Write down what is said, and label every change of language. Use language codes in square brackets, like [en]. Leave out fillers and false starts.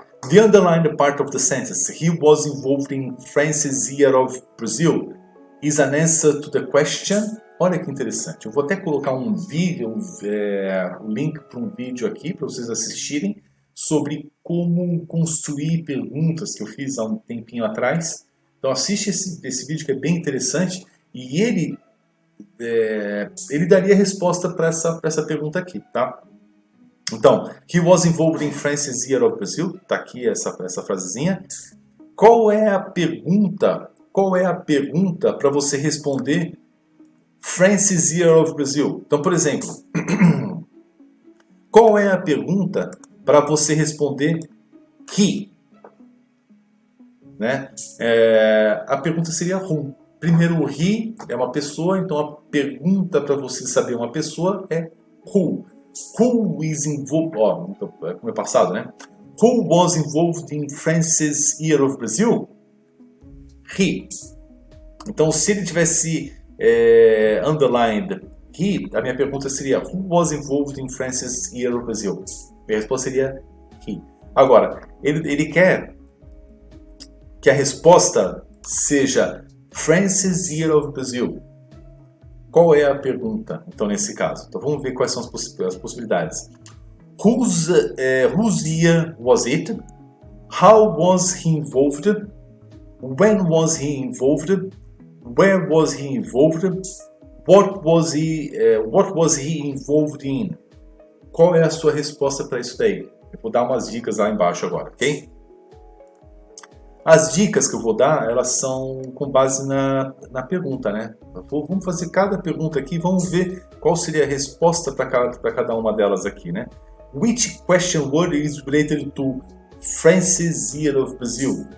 [en] The underlined part of the sentence, he was involved in France's Year of Brazil, is an answer to the question. [pt] Olha que interessante. Eu vou até colocar um vídeo, um link para um vídeo aqui para vocês assistirem sobre como construir perguntas que eu fiz há um tempinho atrás. Então assiste esse vídeo que é bem interessante e ele daria resposta para essa pergunta aqui, tá? Então, [en] he was involved in France's Year of Brazil. [pt] Tá aqui essa frasezinha. Qual é a pergunta para você responder France's Year of Brazil? Então, por exemplo, qual é a pergunta para você responder he? Né? A pergunta seria who. Primeiro, he é uma pessoa, então a pergunta para você saber uma pessoa é who. [en] Who is involved? [pt] Como é passado, né? [en] Who was involved in France's Year of Brazil? He. [pt] Então, se ele tivesse underlined he, a minha pergunta seria [en] who was involved in France's Year of Brazil? [pt] Minha resposta seria he. Agora, ele quer que a resposta seja France's Year of Brazil. Qual é a pergunta, então, nesse caso? Então, vamos ver quais são as possibilidades. [en] Whose year was it? How was he involved? When was he involved? Where was he involved? What was he involved in? [pt] Qual é a sua resposta para isso daí? Eu vou dar umas dicas lá embaixo agora, ok? As dicas que eu vou dar, elas são com base na pergunta, né? Vamos fazer cada pergunta aqui, vamos ver qual seria a resposta para cada uma delas aqui, né? [en] Which question word is related to France's Year of Brazil?